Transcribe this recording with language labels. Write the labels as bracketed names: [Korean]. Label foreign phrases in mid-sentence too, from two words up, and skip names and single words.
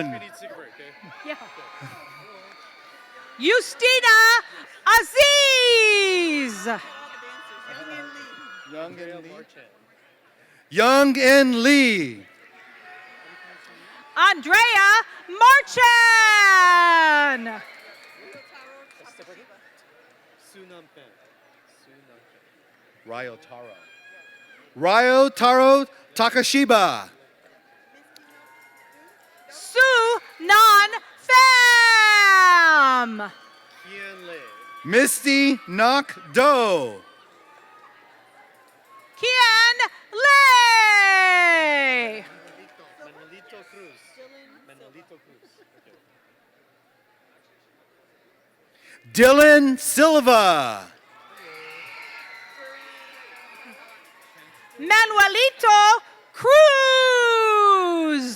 [English] need cigarette, okay? Yeah. Justina Aziz. Young Gail and Lee. Marchand. Young and Lee. Andrea Marchan. Ryo Taro Takashiba. Su Nan Pham. Misty Nok Do. Kian Lei. Dylan Silva. Manuelito Cruz.